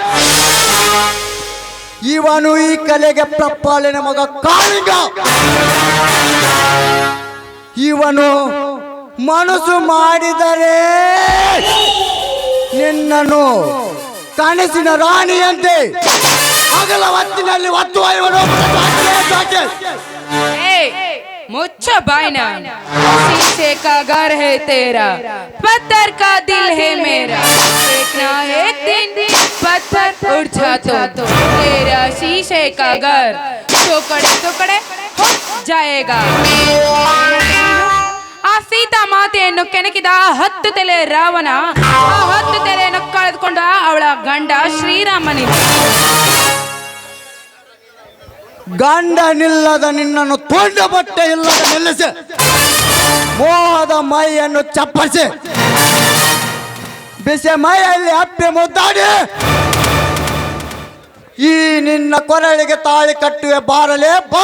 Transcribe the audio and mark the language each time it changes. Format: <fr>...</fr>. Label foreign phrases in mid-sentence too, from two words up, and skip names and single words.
<kn>ಇವನು ಈ ಕಲೆಗೆ ಪ್ರಪಾಲಿನ ಮಗ ಕಾಳಿಂಗ. ಇವನು ಮನಸ್ಸು ಮಾಡಿದರೆ ನಿನ್ನನ್ನು ಕನಸಿನ ರಾಣಿಯಂತೆ ಹಗಲ ಹೊತ್ತಿನಲ್ಲಿ ಒತ್ತುವ ಇವನು.</kn> <hi>मुच्छ बायना, शीशे का घर है तेरा, पत्थर का दिल है मेरा, देखना एक दिन पत्थर उड़ जाता तो तेरा शीशे का घर टुकड़े टुकड़े हो जाएगा.</hi> <kn>ಆ ಸೀತಾ ಮಾತೆಯನ್ನು ಕೆಣಕಿದ 10 ತಲೆ ರಾವಣ ಆ 10 ತಲೆಯನ್ನು ಕಳೆದುಕೊಂಡ ಅವಳ ಗಂಡ ಶ್ರೀರಾಮನಿಗೆ. ಗಂಡನಿಲ್ಲದ ನಿನ್ನನ್ನು ತೊಂಡ ಬಟ್ಟೆ ಇಲ್ಲದ ನಿಲ್ಲಿಸಿ ಮೋಹದ ಮೈಯನ್ನು ಚಪ್ಪರಿಸಿ ಬಿಸಿ ಮೈಯಲ್ಲಿ ಅಪ್ಪಿ ಮುದ್ದಾಡಿ ಈ ನಿನ್ನ ಕೊರಳಿಗೆ ತಾಳಿ ಕಟ್ಟುವೆ ಬಾರಲೇ ಬಾ.</kn>